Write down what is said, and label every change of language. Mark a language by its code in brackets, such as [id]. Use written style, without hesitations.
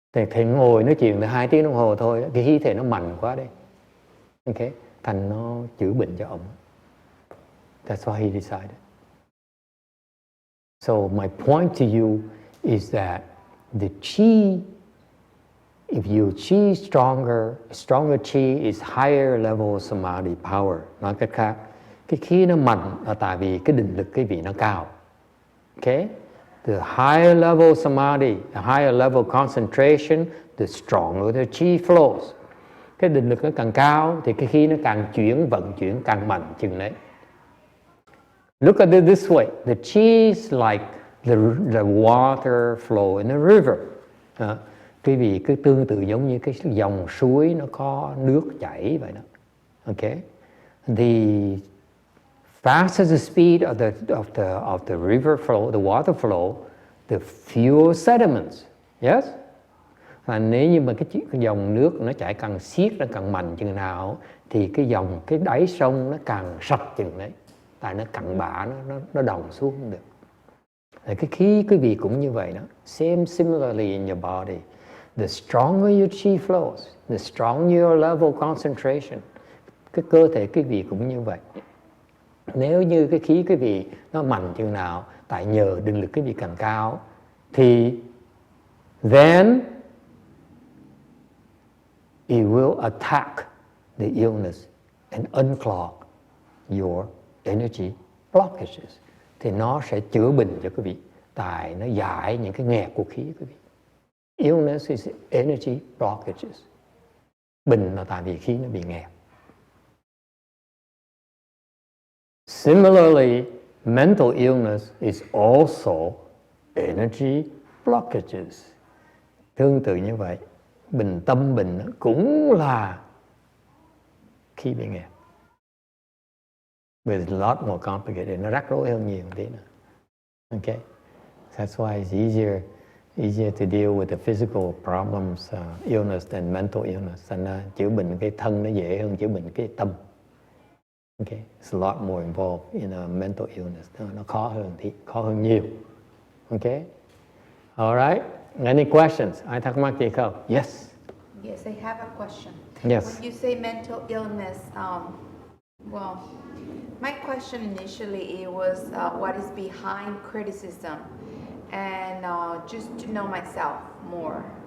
[vi] Thầy ngồi nói chuyện từ 2 tiếng đồng hồ thôi, cái khí thể nó mạnh quá đấy. Okay, thành nó chữa bệnh cho ông. [en] That's why he decided. So my point to you is that the chi, if your chi stronger chi is higher level of samadhi power. [vi] Nói cách khác, cái khí nó mạnh là tại vì cái định lực cái vị nó cao. [en] Okay? The higher level samadhi, the higher level concentration, the stronger the chi flows. [vi] Cái định lực nó càng cao thì cái khí nó càng vận chuyển càng mạnh chừng đấy. [en] Look at it this way. The chi is like the water flow in a river. [vi] Cái vì cứ tương tự giống như cái dòng suối nó có nước chảy vậy đó. [en] Okay? The faster the speed of the river flow, the water flow, the fewer sediments. Yes? [vi] Và nếu như mà cái dòng nước nó chảy càng xiết, nó càng mạnh chừng nào thì cái đáy sông nó càng sạch chừng đấy. Tại nó cặn bã, nó đọng xuống không được. Cái khí quý vị cũng như vậy đó. [en] Similarly in your body. The stronger your chi flows, the stronger your level of concentration. [vi] Cái cơ thể quý vị cũng như vậy. Nếu như cái khí quý vị nó mạnh chừng nào, tại nhờ định lực quý vị càng cao, thì [en] then it will attack the illness and unclog your energy blockages. [vi] Thì nó sẽ chữa bệnh cho quý vị, tại nó giải những cái nghẹt của khí quý vị. [en] Illness is energy blockages. [vi] Bệnh là tại vì khí nó bị nghẹt. [en] Similarly, mental illness is also energy blockages. [vi] Tương tự như vậy, tâm bệnh cũng là khí bị nghẹt. [en] But it's a lot more complicated. [vi] Nó rắc rối hơn nhiều tí nữa. [en] Okay? That's why it's easier to deal with the physical problems, illness than mental illness. [vi] Thành chữa bệnh cái thân nó dễ hơn chữa bệnh cái tâm. [en] Okay? It's a lot more involved in a mental illness. [vi] Nó khó hơn nhiều. [en] Okay? All right? Any questions? [vi] Ai thắc mắc gì không? Yes. [en] Yes, I have a question. Yes. When you say mental illness, well, my question initially it was what is behind criticism, and just to know myself more.